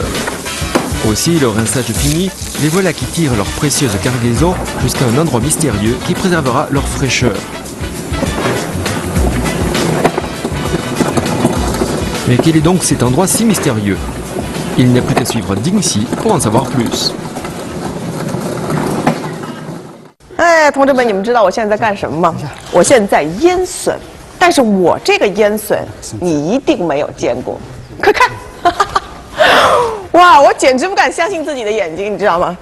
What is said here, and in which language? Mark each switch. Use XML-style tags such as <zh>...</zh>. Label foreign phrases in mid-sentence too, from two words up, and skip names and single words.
<fr>Aussi, leur rinçage fini, les voilà qui tirent leur précieuse cargaison jusqu'à un endroit mystérieux qui préservera leur fraîcheur. Mais quel est donc cet endroit si mystérieux? Il n'y a plus qu'à suivre Dingxi pour en savoir plus.</fr> <zh>哎，同志们，你们知道我现在在干什么吗？我现在腌笋，但是我这个腌笋你一定没有见过，快看！哇，我简直不敢相信自己的眼睛，你知道吗？</zh>